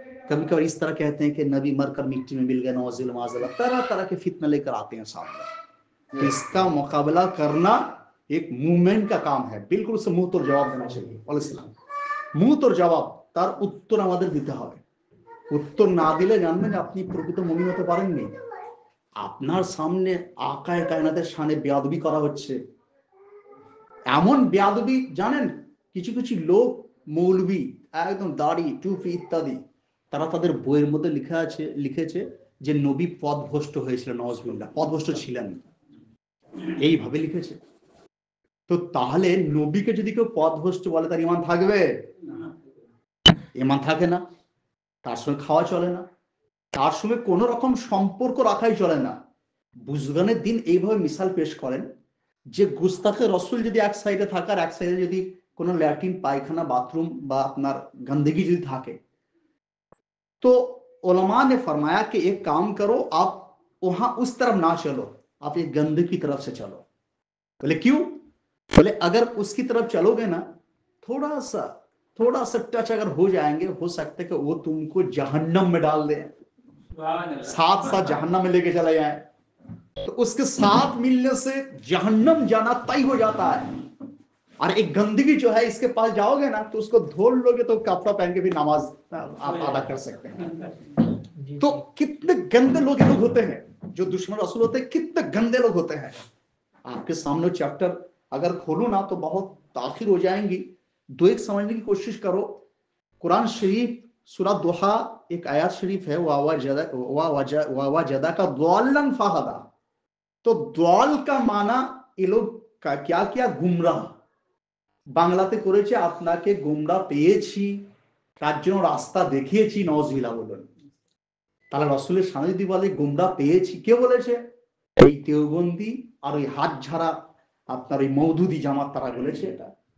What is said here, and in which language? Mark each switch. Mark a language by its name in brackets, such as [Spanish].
[Hindi] कभी कभी इस तरह कहते हैं कि नबी मरकर मिट्टी में मिल गए, नौज़िल माज़िल, तरह तरह के फितने लेकर आते हैं सामने। तो इसका मुकाबला करना एक मूवमेंट का काम है, बिल्कुल उसे मुंह तोड़ जवाब देना चाहिए। मुंह तोड़ जवाब [Bangla] तार उत्तर আমাদের দিতে হবে। উত্তর না দিলে জানবেন আপনি প্রকৃত মুমিন হতে পারেননি। আপনার সামনে আকায়ে কায়নাতের শানে বেয়াদবি করা হচ্ছে, এমন বেয়াদবি জানেন কিছু কিছু লোক মৌলবি একদম দাড়ি টুপি ইত্যাদি তারা তাদের বইয়ের মধ্যে লিখেছে যে নবী পথভ্রষ্ট হয়েছিলেন, নওয়াজবিল্লাহ পথভ্রষ্ট ছিলেন, এইভাবে লিখেছে। তো তাহলে নবীকে যদি কেউ পথভ্রষ্ট বলে তার ঈমান থাকবে? ঈমান থাকে না। তার সঙ্গে খাওয়া চলে না, তার সঙ্গে কোনো রকম সম্পর্ক রাখাই চলে না। বুজগানের দিন এইভাবে মিসাল পেশ করেন যে গুস্তাখে রসুল যদি এক সাইডে থাকে আর এক সাইডে যদি কোনো ল্যাট্রিন পায়খানা बाथरूम বা আপনার गंदगी যদি থাকে [Hindi] तो उलमा ने फरमाया कि एक काम करो, आप वहां उस तरफ ना चलो, आप एक गंदगी की तरफ से चलो। बोले क्यों? बोले अगर उसकी तरफ चलोगे ना थोड़ा सा टच अगर हो जाएंगे, हो सकता है कि वो तुमको जहन्नम में डाल दे, साथ साथ जहन्नम में लेके चले जाए। तो उसके साथ मिलने से जहन्नम जाना तय हो जाता है। और एक गंदगी जो है इसके पास जाओगे ना तो उसको धोल लोगे तो कपड़ा पहन के भी नमाज आप अदा कर सकते हैं। तो कितने गंदे लोग होते हैं जो दुश्मन रसूल होते हैं, कितने गंदे लोग होते हैं। आपके सामने चैप्टर अगर खोलूं ना तो बहुत ताखिर हो जाएंगी। दो एक समझने की कोशिश करो। कुरान शरीफ सूरा दुहा एक आयत शरीफ है, वावजदा का द्वालन फहदा। तो द्वाल का माना ये लोग का क्या किया, गुमराह। [Bangla] বাংলাতে করেছে আপনাকে গোমরা পেয়েছি তার জন্য রাস্তা দেখিয়েছি, নওয়াজবিল্লাহ বলুন। তাহলে রাসূলের সামনে যদি বলে গোমরা পেয়েছি, কে বলেছে? এই দেওবন্দি আর ওই হাত ঝাড়া আপনার ওই মওদুদি জামাত তারা বলেছে এটা।